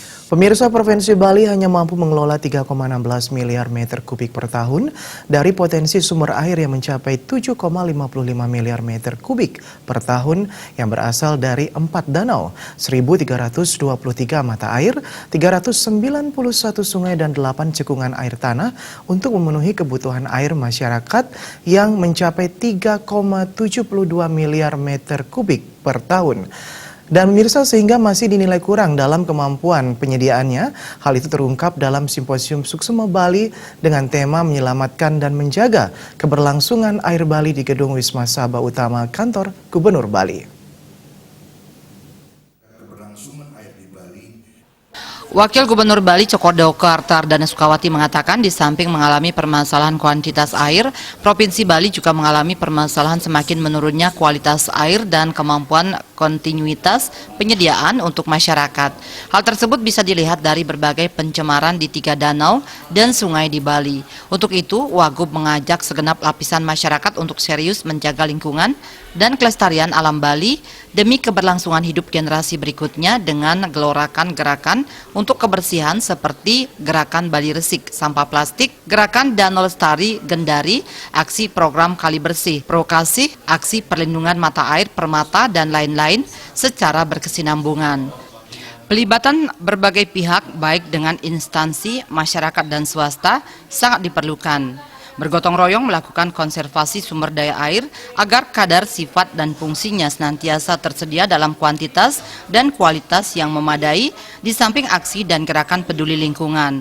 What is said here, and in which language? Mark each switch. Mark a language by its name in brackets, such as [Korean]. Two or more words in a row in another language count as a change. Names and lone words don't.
[Indonesian] Pemirsa, Provinsi Bali hanya mampu mengelola 3,16 miliar meter kubik per tahun dari potensi sumber air yang mencapai 7,55 miliar meter kubik per tahun yang berasal dari 4 danau, 1.323 mata air, 391 sungai dan 8 cekungan air tanah untuk memenuhi kebutuhan air masyarakat yang mencapai 3,72 miliar meter kubik per tahun. Dan pemirsa, sehingga masih dinilai kurang dalam kemampuan penyediaannya, hal itu terungkap dalam Simposium Suksma Bali dengan tema menyelamatkan dan menjaga keberlangsungan air Bali di Gedung Wisma Sabha Utama Kantor Gubernur Bali. Wakil Gubernur Bali Cokodoko Artardana Sukawati mengatakan di samping mengalami permasalahan kuantitas air, Provinsi Bali juga mengalami permasalahan semakin menurunnya kualitas air dan kemampuan kontinuitas penyediaan untuk masyarakat. Hal tersebut bisa dilihat dari berbagai pencemaran di 3 danau dan sungai di Bali. Untuk itu, Wagub mengajak segenap lapisan masyarakat untuk serius menjaga lingkungan dan kelestarian alam Bali demi keberlangsungan hidup generasi berikutnya dengan gelorakan gerakan untuk kebersihan seperti Gerakan Bali Resik Sampah Plastik, Gerakan Danau Lestari Gendari, aksi program Kali Bersih, Prokasih, aksi perlindungan mata air Permata, dan lain-lain secara berkesinambungan. Pelibatan berbagai pihak baik dengan instansi, masyarakat dan swasta sangat diperlukan. Bergotong royong melakukan konservasi sumber daya air agar kadar sifat dan fungsinya senantiasa tersedia dalam kuantitas dan kualitas yang memadai di samping aksi dan gerakan peduli lingkungan.